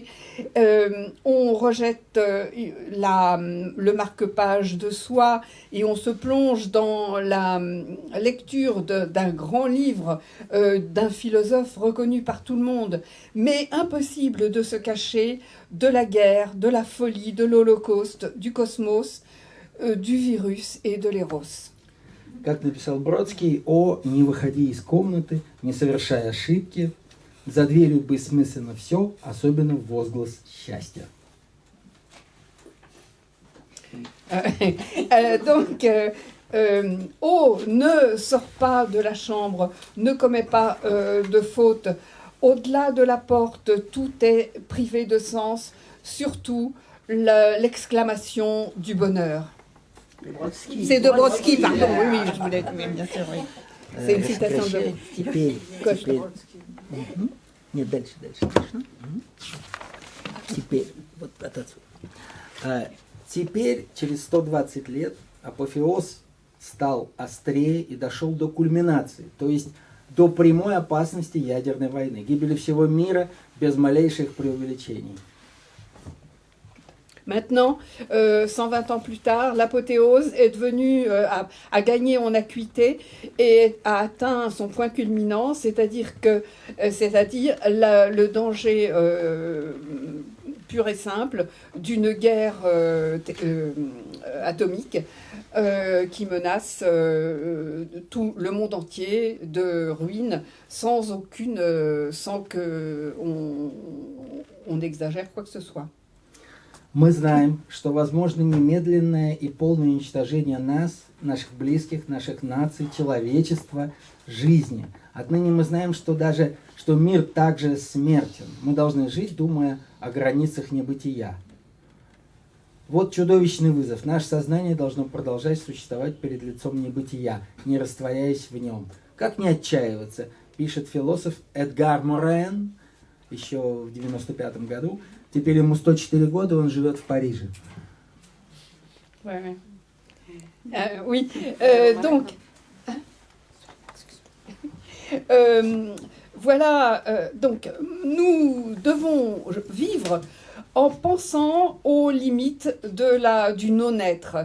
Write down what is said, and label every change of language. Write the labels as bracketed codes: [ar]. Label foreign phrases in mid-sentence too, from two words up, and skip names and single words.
[fr] On rejette le marque-page de soie et on se plonge dans la lecture d'un grand livre, d'un philosophe reconnu par tout le monde, mais impossible de se cacher de la guerre, de la folie, de l'Holocauste, du cosmos, du virus et de l'éros. [ru] Как написал Бродский, «О, не выходи из комнаты, не совершай ошибки, За дверью бессмысленно все, особенно возглас счастья. [fr] Oh, ne sors pas de la chambre, ne commets pas de faute. Au-delà de la porte, tout est privé de sens, surtout l'exclamation du bonheur. C'est de Brodsky, pardon, oui, je voulais, mais bien sûr, oui. C'est une citation de [ru] Теперь. Нет, дальше. Теперь, вот отсюда. Теперь, через 120 лет, апофеоз стал острее и дошел до кульминации, то есть до прямой опасности ядерной войны, гибели всего мира без малейших преувеличений. [fr] Maintenant, 120 ans plus tard, l'apothéose est devenue, a gagné en acuité et a atteint son point culminant, c'est-à-dire le danger pur et simple d'une guerre atomique qui menace tout le monde entier de ruines sans que on exagère quoi que ce soit. [ru] Мы знаем, что возможно немедленное и полное уничтожение нас, наших близких, наших наций, человечества, жизни. Отныне мы знаем, что мир также смертен. Мы должны жить, думая о границах небытия. Вот чудовищный вызов. Наше сознание должно продолжать существовать перед лицом небытия, не растворяясь в нем. Как не отчаиваться, пишет философ Эдгар Морен еще в 1995 году. Теперь ему 104 года, он живет в Париже. [fr] Oui, donc, voilà, donc nous devons vivre en pensant aux limites du non-être.